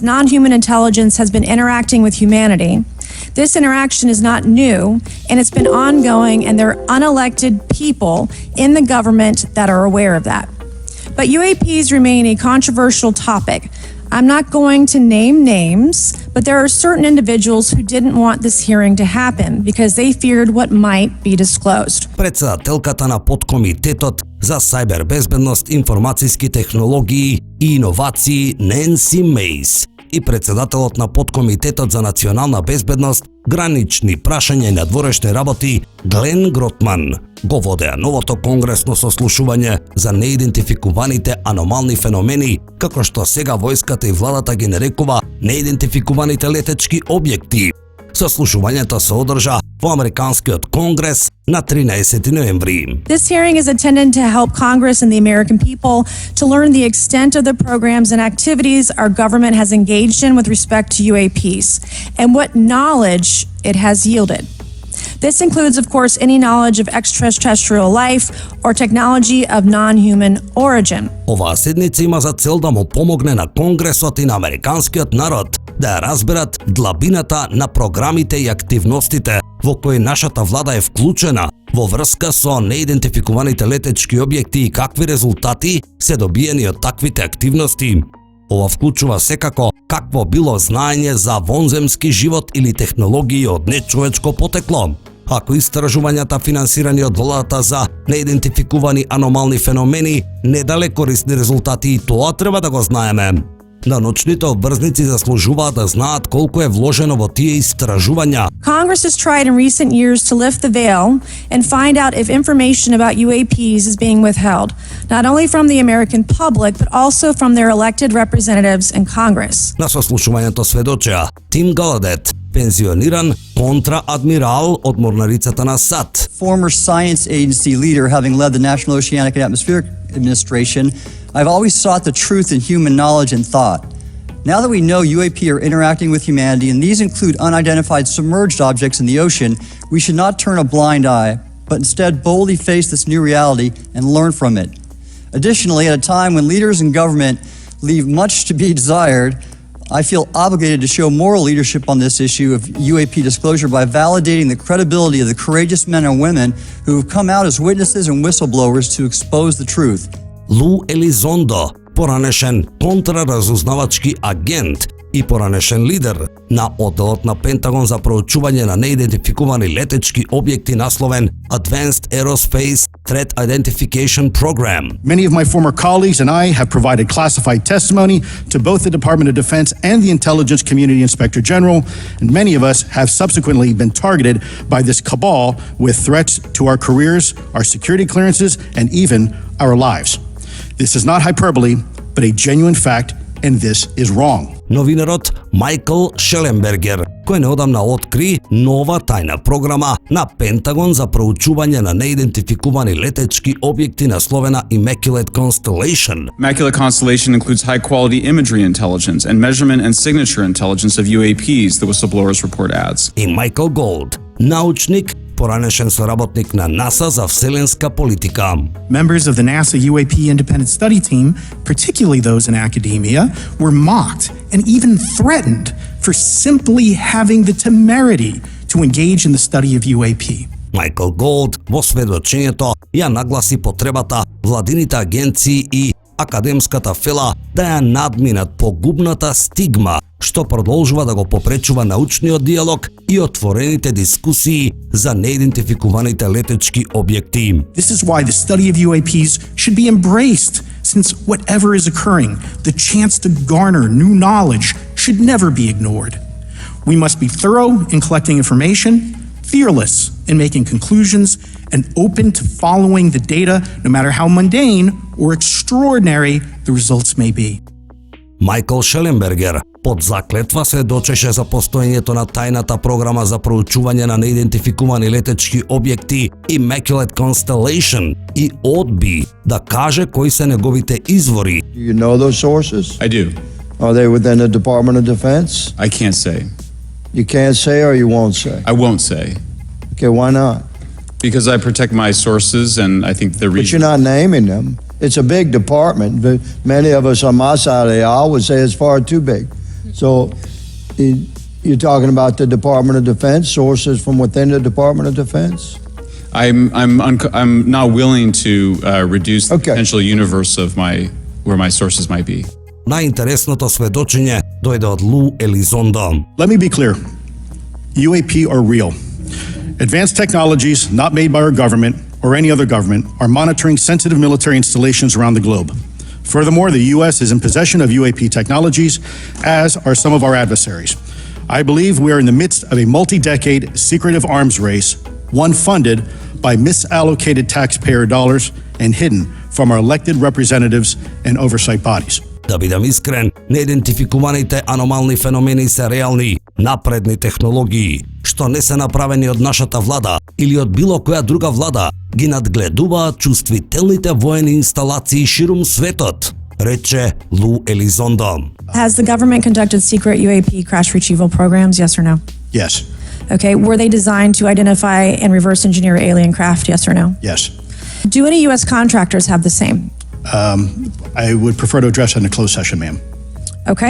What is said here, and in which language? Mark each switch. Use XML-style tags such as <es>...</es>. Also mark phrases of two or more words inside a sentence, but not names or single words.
<en>Non-human intelligence has been interacting with humanity. This interaction is not new, and it's been ongoing, and there are unelected people in the government that are aware of that. But UAPs remain a controversial topic. I'm not going to name names, but there are certain individuals who didn't want this hearing to happen because they feared what might be disclosed.</en> <mk>Председателката на подкомитетот за сајбербезбедност, информацијски технологии и иновации Ненси Мејс и председателот на подкомитетот за национална безбедност, гранични прашања и надворешни работи Глен Гротман го водеа новото конгресно сослушување за неидентификуваните аномални феномени, како што сега војската и владата ги нарекува неидентификуваните летечки објекти. Сослушувањето се одржа во Американскиот конгрес на 13 ноември.</mk> <en>This hearing is intended to help Congress and the American people to learn the extent of the programs and activities our government has engaged in with respect to UAPs and what knowledge it has yielded. This includes, of course, any knowledge of extraterrestrial life or technology of non-human origin.</en> <mk>Оваа седница има за цел да му помогне на Конгресот и на американскиот народ да ја разберат длабината на програмите и активностите во кои нашата влада е вклучена во врска со неидентификуваните летечки објекти и какви резултати се добиени од таквите активности. Ова вклучува секако какво било знаење за вонземски живот или технологии од нечовечко потекло. Ако истражувањата финансирани од владата за неидентификувани аномални феномени не дале корисни резултати, и тоа треба да го знаеме. Научните обврзници заслужуваат да знаат колку е вложено во тие истражувања.</mk> <en>Congress has tried in recent years to lift the veil and find out if information about UAPs is being withheld, not only from the American public, but also from their elected representatives in Congress.</en> <mk>На сослушувањето сведочеа Тим Галадет, пензиониран контра-адмирал од морнарицата на САД.</mk> <en>Former science agency leader, having led the National Oceanic and Atmospheric Administration, I've always sought the truth in human knowledge and thought. Now that we know UAP are interacting with humanity, and these include unidentified submerged objects in the ocean, we should not turn a blind eye, but instead boldly face this new reality and learn from it. Additionally, at a time when leaders in government leave much to be desired, I feel obligated to show moral leadership on this issue of UAP disclosure by validating the credibility of the courageous men and women who have come out as witnesses and whistleblowers to expose the truth.</en> <mk>Луис Елизондо, поранешен контраразузнавачки агент и поранешен лидер на одделот на Пентагон за проучување на неидентификувани летечки објекти, насловен Advanced Aerospace Threat Identification Program.</mk> <en>Many of my former colleagues and I have provided classified testimony to both the Department of Defense and the Intelligence Community Inspector General, and many of us have subsequently been targeted by this cabal with threats to our careers, our security clearances, and even our lives. This is not hyperbole, but a genuine fact, and this is wrong.</en> <mk>Новинарот Майкл Шеленбергер, кој неодамна откри нова тајна програма на Пентагон за проучување на неидентификувани летечки објекти, насловена Immaculate Constellation.</mk> <en>Immaculate Constellation includes high-quality imagery intelligence and measurement and signature intelligence of UAPs, the whistleblowers report adds.</en> <mk>И Майкл Голд, научник, поранешен соработник на НАСА за вселенска политика.</mk> <en>Members of the NASA UAP independent study team, particularly those in academia, were mocked and even threatened for simply having the temerity to engage in the study of UAP.</en> <mk>Майкл Голд во сведочењето ја нагласи потребата владините агенции и академската фела да ја надминат погубната стигма што продолжува да го попречува научниот диалог и отворените дискусии за неидентификуваните летечки објекти.</mk> <en>This is why the study of UAPs should be embraced, since whatever is occurring, the chance to garner new knowledge should never be ignored. We must be thorough in collecting information, fearless in making conclusions, and open to following the data no matter how mundane or extraordinary the results may be.</en> <mk>Майкл Шеленбергер под заклетва сведочеше за постоењето на тајната програма за проучување на неидентификувани летечки објекти Immaculate Constellation и одби да каже кои се неговите извори.</mk> <en>Do you know those sources? I do. Are they within the Department of Defense? I can't say. You can't say or you won't say? I won't say. Okay, why not? Because I protect my sources, and I think the But reason... you're not naming them. It's a big department, but many of us on my side of the aisle would say it's far too big. So you're talking about the Department of Defense, sources from within the Department of Defense? I'm not willing to reduce the Okay. potential universe of where my sources might be.</en> <mk>Најинтересното сведочење дојде од Лу Елизондо.</mk> <en>Let me be clear. UAP are real. Advanced technologies not made by our government or any other government are monitoring sensitive military installations around the globe. Furthermore, the U.S. is in possession of UAP technologies, as are some of our adversaries. I believe we are in the midst of a multi-decade secretive arms race, one funded by misallocated taxpayer dollars and hidden from our elected representatives and oversight bodies.</en> <mk>Да бидам искрен, неидентификуваните аномални феномени се реални, напредни технологии, што не се направени од нашата влада или од било која друга влада, ги надгледуваат чувствителните воени инсталации ширум светот, рече Лу Елизондо.</mk> <en>Has the government conducted secret UAP crash retrieval programs, yes or no? Yes, Okay, were they designed to identify and reverse engineer alien craft, yes or no? yes. Do any U.S. contractors have the same? I would prefer to address that in a closed session, ma'am. Okay.</en>